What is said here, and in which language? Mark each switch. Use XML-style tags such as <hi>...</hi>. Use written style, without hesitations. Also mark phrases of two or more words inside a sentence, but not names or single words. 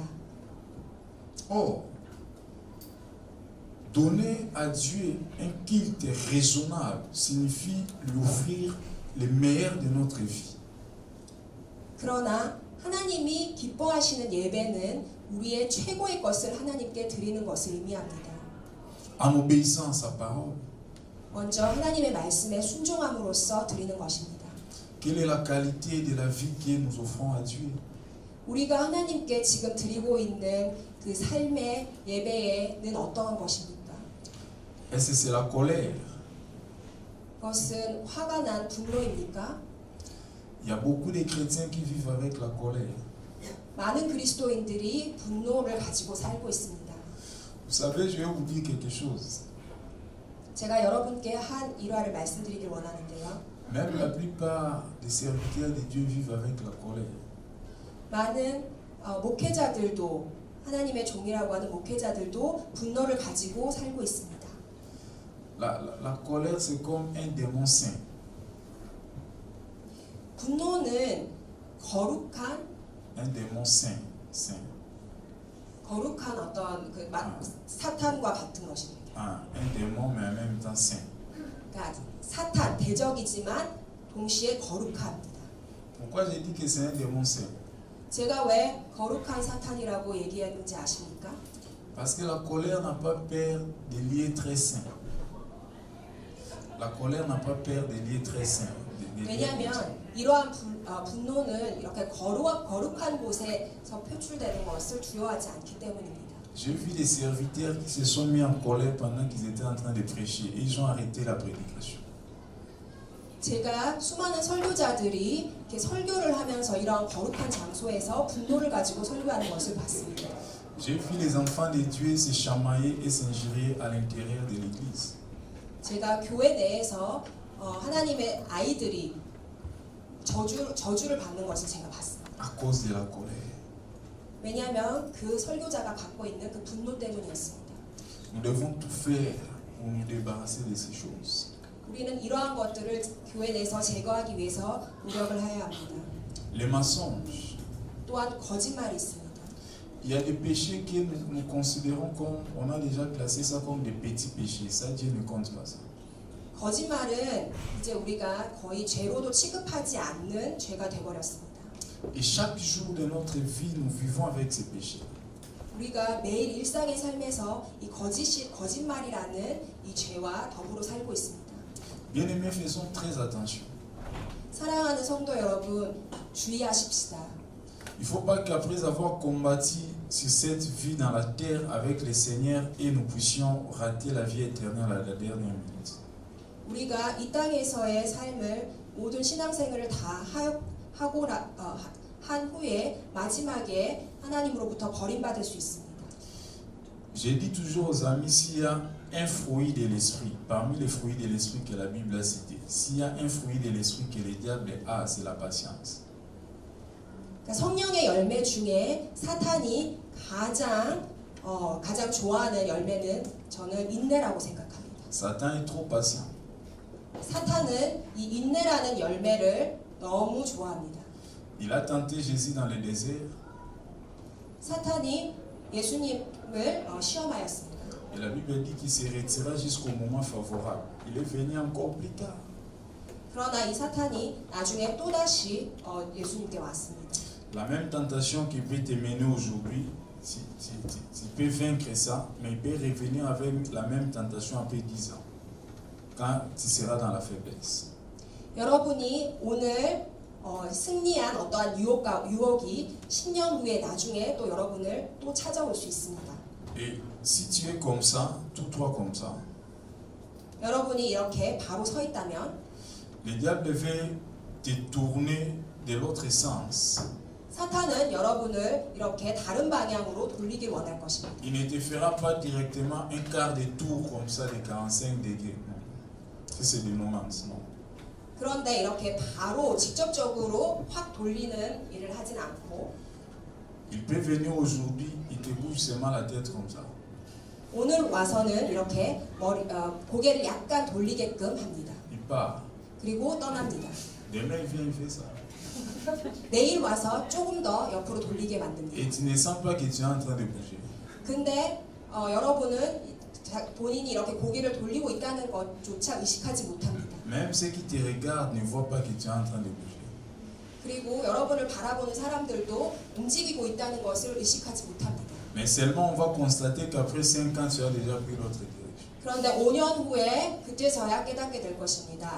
<fr>Or, donner à Dieu un culte raisonnable signifie lui offrir le meilleur de notre vie.</fr> <ko>그러나 하나님이 기뻐하시는 예배는 우리의 최고의 것을 하나님께 드리는 것을 의미합니다.</ko> <fr>En obéissant à sa parole.</fr> <ko>먼저 하나님의 말씀에 순종함으로써 드리는 것입니다.</ko> <fr>Quelle est la qualité de la vie que nous offrons à Dieu?</fr> <ko>우리가 하나님께 지금 드리고 있는 그 삶의 예배에는 어떠한 것입니까?</ko> <fr>Est-ce que c'est la colère?</fr> <ko>그것은 화가 난 분노입니까?</ko> <fr>Il y a beaucoup de chrétiens qui vivent avec la colère.</fr> <ko>많은 그리스도인들이 분노를 가지고 살고 있습니다.</ko> <fr>Vous savez, je vais vous dire quelque chose.</fr> <ko>제가 여러분께 한 일화를 말씀드리길 원하는데요.</ko> <fr>Même la plupart des serviteurs de Dieu vivent avec la colère.</fr> <ko>많은 목회자들도 하나님의 종이라고 하는 목회자들도 분노를 가지고 살고 있습니다.</ko> <fr>La colère, c'est comme un démon saint.</fr> <ko>분노는 거룩한</ko> <fr>Un démon saint.</fr> <ko>거룩한 어떤 그 사탄과 같은 것입니다.</ko> <fr>Un démon, mais en même temps saint.</fr> <ko>그러니까 사탄 대적이지만 동시에 거룩합니다.</ko> <fr>Pourquoi j'ai dit que c'est un démon saint?</fr> <ko>제가 왜 거룩한 사탄이라고 얘기했는지 아십니까?</ko> <fr>Parce que la colère n'a pas peur des lieux très saints. La colère n'a pas peur des lieux très saints.</fr> <ko>왜냐하면 이러한 분노는 이렇게 거룩한 곳에서 표출되는 것을 두려워하지 않기 때문입니다.</ko> <fr>J'ai vu des serviteurs qui se sont mis en colère pendant qu'ils étaient en train de prêcher et ils ont arrêté la prédication.</fr> <ko>제가 수많은 설교자들이 이렇게 설교를 하면서 이러한 거룩한 장소에서 분노를 가지고 설교하는 것을 봤습니다.</ko> <fr>J'ai vu les enfants de Dieu se chamailler et s'injurier à l'intérieur de l'église.</fr> <ko>제가 교회 내에서 하나님의 아이들이 저주를 받는 것을 제가 봤습니다.</ko> <fr>À cause de la colère.</fr> <ko>왜냐하면 그 설교자가 갖고 있는 그 분노 때문이었습니다.</ko> <fr>Nous devons tout faire pour nous débarrasser de ces choses.</fr> <ko>우리는 이러한 것들을 교회 내에서 제거하기 위해서 노력을 해야 합니다.</ko> <fr>Les mensonges.</fr> <ko>또한 거짓말이 있습니다.</ko> <fr>Il y a des péchés que nous considérons comme, on a déjà classé ça comme des petits péchés. Ça, Dieu ne compte pas ça.</fr> <ko>거짓말은 이제 우리가 거의 죄로도 취급하지 않는 죄가 되어버렸습니다.</ko> <fr>Et chaque jour de notre vie, nous vivons avec ces péchés.</fr> <ko>우리가 매일 일상의 삶에서 이 거짓말이라는 이 죄와 더불어 살고 있습니다.</ko> <fr>Bien-aimés, faisons très attention.</fr> <ko>사랑하는 성도 여러분, 주의하십시다.</ko> <fr>Il ne faut pas qu'après avoir combattu sur cette vie dans la terre avec le Seigneur et nous puissions rater la vie éternelle à la dernière minute.</fr> <ko>우리가 이 땅에서의 삶을 모든 신앙생활을 다 하고 한 후에 마지막에 하나님으로부터 버림받을 수 있습니다.</ko> <fr>J'ai dit toujours aux amis, s'il y a un fruit de l'esprit, parmi les fruits de l'esprit que la Bible a cité, s'il y a un fruit de l'esprit que le diable a, c'est la patience.</fr> <ko>그러니까 성령의 열매 중에 사탄이 가장 좋아하는 열매는 저는 인내라고 생각합니다.</ko> <fr>Satan est trop patient.</fr> <ko>사탄은 이 인내라는 열매를 너무 좋아합니다.</ko> <fr>Il a tenté Jésus dans le désert</fr> <ko>사탄이 예수님을 시험하였습니다.</ko> <fr>et la Bible dit qu'il se retira jusqu'au moment favorable. Il est venu encore plus tard.</fr> <ko>그러나 이 사탄이 나중에 또다시 예수님께 왔습니다.</ko> <fr>La même tentation qui peut te mener aujourd'hui, tu peux vaincre ça, mais il peut revenir avec la même tentation après 10 ans, quand tu seras dans la faiblesse.</fr> <ko>여러분이 오늘 승리한 어떠한 유혹이 10년 후에 나중에 또 여러분을 또 찾아올 수 있습니다.</ko> <fr>Et si tu es comme ça, tout toi comme ça,</fr> <ko>여러분이 이렇게 바로 서 있다면</ko> <fr>le diable veut te tourner de l'autre sens.</fr> <ko>사탄은 여러분을 이렇게 다른 방향으로 돌리길 원할 것입니다.</ko> <fr>Il ne te fera pas directement un quart de tour comme ça de 45 degrés. Non. Ça, c'est des nuances, non.</fr> <ko>그런데 이렇게 바로 직접적으로 확 돌리는 일을 하진 않고</ko> <fr>Il peut venir aujourd'hui, il te bouge seulement la tête comme ça.</fr> <ko>오늘 와서는 이렇게 고개를 약간 돌리게끔 합니다.</ko> <fr>Il part.</fr> <ko>그리고 떠납니다.</ko> <fr>Demain, il vient, il fait ça.</fr> <ko>내일 와서 조금 더 옆으로 돌리게 만듭니다.</ko> <fr>Et tu ne sens pas que tu es en train de bouger.</fr> <ko>근데 여러분은 본인이 이렇게 고개를 돌리고 있다는 것조차 의식하지 못합니다.</ko> <fr>Même ceux qui te regardent ne voient pas que tu es en train de bouger.</fr> <ko>그리고 여러분을 바라보는 사람들도 움직이고 있다는 것을 의식하지 못합니다.</ko> <fr>Mais seulement on va constater qu'après 5 ans, tu as déjà pris l'autre direction.</fr> <ko>그런데 5년 후에 그때서야 깨닫게 될 것입니다.</ko>